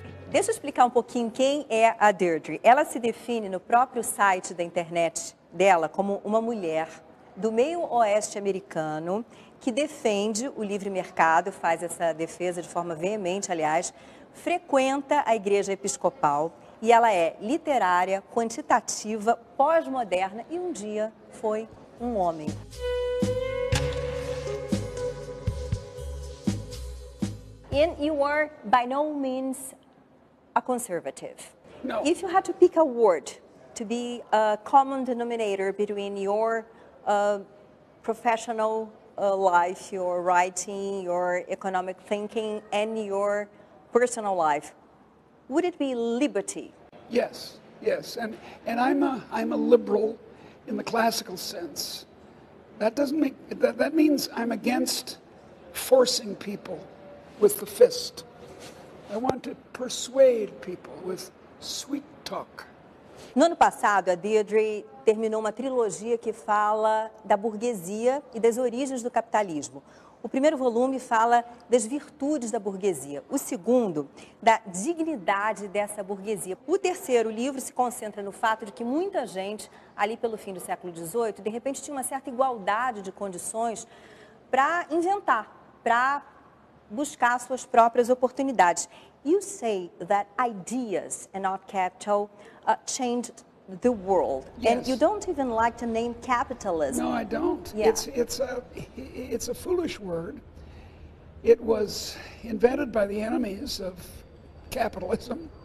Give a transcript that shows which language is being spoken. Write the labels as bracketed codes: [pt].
[pt] Deixa eu explicar um pouquinho quem é a Deirdre. Ela se define no próprio site da internet dela como uma mulher do meio oeste americano que defende o livre mercado, faz essa defesa de forma veemente, aliás, frequenta a igreja episcopal e ela é literária, quantitativa, pós-moderna e um dia foi um homem. [en] And you are by no means a conservative. No. If you had to pick a word to be a common denominator between your professional life, your writing, your economic thinking, and your personal life, would it be liberty? Yes, yes, and I'm a liberal in the classical sense. That doesn't make that means I'm against forcing people with the fist. I want to persuade people with sweet talk. [pt] No ano passado, a Deirdre terminou uma trilogia que fala da burguesia e das origens do capitalismo. O primeiro volume fala das virtudes da burguesia. O segundo, da dignidade dessa burguesia. O terceiro livro se concentra no fato de que muita gente, ali pelo fim do século XVIII, de repente tinha uma certa igualdade de condições para inventar, para buscar suas próprias oportunidades. [en] You say that ideas and not capital changed the world, Yes. and you don't even like to name capitalism. No, I don't. Yeah. It's a foolish word. It was invented by the enemies of capitalism.